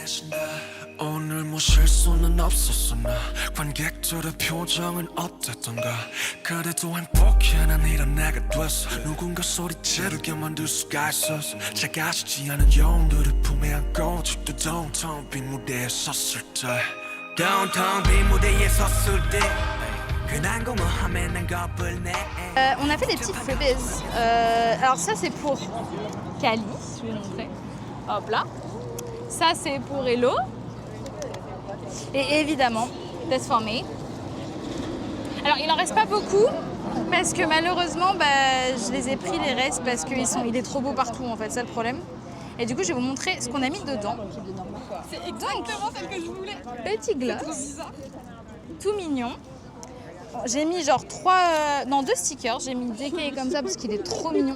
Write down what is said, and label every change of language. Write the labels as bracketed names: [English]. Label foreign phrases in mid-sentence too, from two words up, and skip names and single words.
[Korean] 오늘 뭐 실수는 없었어 나 관객들의 표정은 어땠던가 그래도 행복해 난 이런 내가 됐어 누군가 소리 지르게 만들 수가 있었어 작아지지 않은 영웅들을 품에 안고 아직도 downtown 빈 무대에 섰을 때 downtown 빈 무대에 섰을 때 그난 공허함에 난 겁을 내 [French] On a fait des petites freebies. Alors ça c'est pour Kali, je vais montrer. Hop là. Ça c'est pour Hello. Et évidemment, [English] that's for me. [French] Alors il en reste pas beaucoup parce que malheureusement je les ai pris les restes parce qu'il est trop beau partout en fait, c'est le problème. Et du coup je vais vous montrer ce qu'on a mis dedans. C'est exactement celle que je voulais. Petit gloss, tout mignon. J'ai mis genre 2 stickers, j'ai mis JK comme ça parce qu'il est trop mignon.